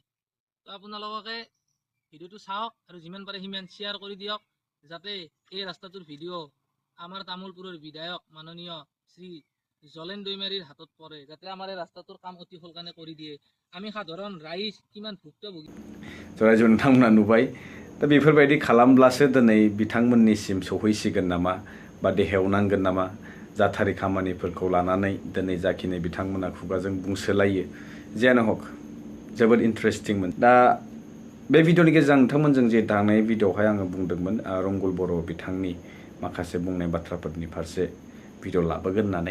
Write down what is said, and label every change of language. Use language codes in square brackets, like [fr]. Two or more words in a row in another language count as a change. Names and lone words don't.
[as] তো আপোনালোকে ভিডিঅ'টো চাওক আৰু যিমান পাৰে সিমান শ্বেয়াৰ কৰি দিয়ক, যাতে এই ৰাস্তাটোৰ ভিডিঅ' আমাৰ তামোলপুৰৰ বিধায়ক মাননীয় শ্ৰী জলেন দৈমাৰীৰ হাতত পৰে, যাতে আমাৰ এই ৰাস্তাটোৰ কাম অতি সোনকালে কৰি দিয়ে। আমি সাধাৰণ ৰাইজ কিমান ভুক্তভোগী। [brx] रायजो नोंथांमोना नुबाय। दा बेफोरबायदि खालामब्लासो दिनै बिथांमोननिसिम सौहैसिगोन नामा बा देहायाव नांगोन नामा जाथारि खामानिफोरखौ लानानै दिनै जाखिनि बिथांमोना खुगाजों बुंसोलायो। जियानो हक जोबोद इन्टारेस्टिंमोन। दा बे भिडिअनि गेजेरजों नोंथांमोनजों जे दांनाय भिडिअआवहाय आङो बुंदोंमोन रंगुल बर' बिथांनि माखासे बुंनाय बाथ्राफोरनि फारसे भिडिअ लाबोगोन होननानै।